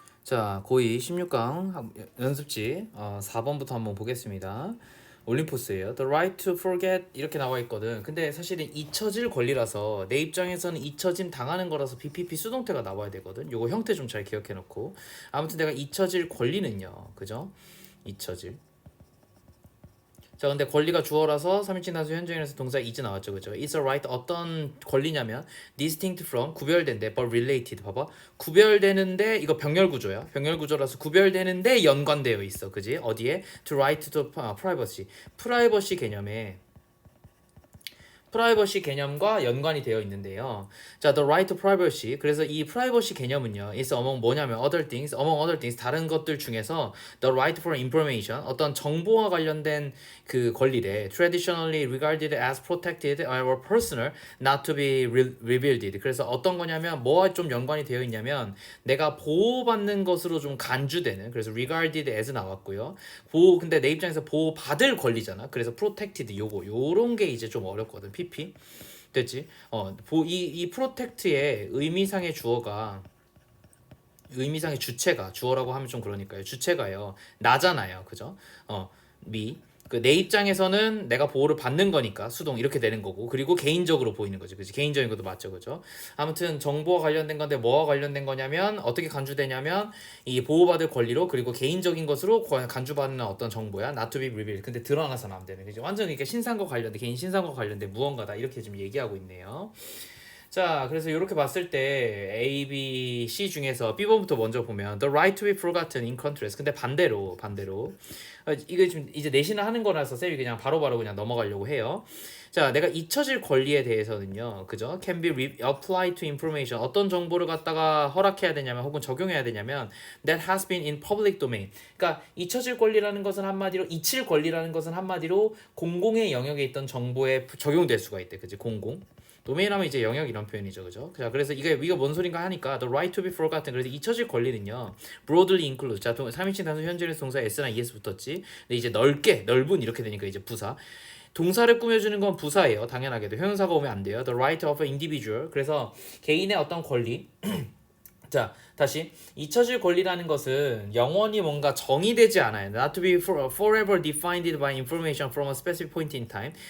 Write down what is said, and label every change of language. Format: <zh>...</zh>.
<ko>자, 고2 16강 연습지 4번부터 한번 보겠습니다. 올림포스예요.</ko> <en>The right to forget</en> <ko>이렇게 나와 있거든. 근데 사실은 잊혀질 권리라서 내 입장에서는 잊혀짐 당하는 거라서 BPP 수동태가 나와야 되거든. 요거 형태 좀 잘 기억해 놓고. 아무튼 내가 잊혀질 권리는요. 그죠? 잊혀질. 자, 근데 권리가 주어라서 3인칭 단수 현재인에서 동사 is 나왔죠. 그죠?</ko> <en>It's a right</en> <ko>어떤 권리냐면</ko> <en>distinct from</en> <ko>구별된데</ko> <en>but related.</en> <ko>봐봐. 구별되는데 이거 병렬 구조야. 병렬 구조라서 구별되는데 연관되어 있어. 그지? 어디에?</ko> <en>To right to privacy.</en> <ko>프라이버시 개념에 프라이버시 개념과 연관이 되어 있는데요.</ko> <en>자, the right to privacy.</en> <ko>그래서 이 프라이버시 개념은요.</ko> <en>is among</en> <ko>뭐냐면</ko> <en>among other things</en> <ko>다른 것들 중에서</ko> <en>the right for information</en> <ko>어떤 정보와 관련된 그 권리래.</ko> <en>traditionally regarded as protected or personal not to be revealed.</en> <ko>그래서 어떤 거냐면 뭐와 좀 연관이 되어 있냐면 내가 보호받는 것으로 좀 간주되는 그래서 regarded as 나왔고요. 근데 내 입장에서 보호받을 권리잖아. 그래서 protected 요런 게 이제 좀 어렵거든. PP 됐지? 이 프로텍트의 의미상의 주어가 의미상의 주체가 주어라고 하면 좀 그러니까요. 주체가요. 나잖아요. 그죠? me 내 입장에서는 내가 보호를 받는 거니까 수동 이렇게 되는 거고 그리고 개인적으로 보이는 거지. 그지? 개인적인 것도 맞죠. 그죠? 아무튼 정보와 관련된 건데 뭐와 관련된 거냐면 어떻게 간주되냐면 이 보호받을 권리로 그리고 개인적인 것으로 간주받는 어떤 정보야.</ko> <en>not to be revealed.</en> <ko>근데 드러나서는 안 되는 거지. 완전 이렇게 신상과 관련된 개인 신상과 관련된 무언가다. 이렇게 지금 얘기하고 있네요. 자, 그래서 이렇게 봤을 때 A, B, C 중에서 B번부터 먼저 보면</ko> <en>The right to be forgotten in contrast.</en> <ko>근데 반대로 이게 지금 이제 내신을 하는 거라서 쌤이 그냥 바로바로 그냥 넘어가려고 해요. 자, 내가 잊혀질 권리에 대해서는요, 그죠?</ko> <en>Can be applied to information.</en> <ko>어떤 정보를 갖다가 허락해야 되냐면 혹은 적용해야 되냐면</ko> <en>that has been in public domain.</en> <ko>그러니까 잊혀질 권리라는 것은 한마디로 잊힐 권리라는 것은 한마디로 공공의 영역에 있던 정보에 적용될 수가 있대, 그지? 공공. 도메인 하면 이제 영역 이런 표현이죠, 그죠? 자, 그래서 이게 뭔 소린가 하니까</ko> <en>the right to be forgotten.</en> <ko>그래서 잊혀질 권리는요,</ko> <en>broadly include.</en> <ko>자, 3인칭 단수 현재의 동사 s나 es 붙었지. 근데 이제 넓은 이렇게 되니까 이제 부사. 동사를 꾸며주는 건 부사예요, 당연하게도. 형용사가 오면 안 돼요.</ko> <en>The right of an individual.</en> <ko>그래서 개인의 어떤 권리. 자, 다시 잊혀질 권리라는 것은 영원히 뭔가 정의되지 않아요.</ko> <en>Not to be forever defined by information from a specific point in time.</en>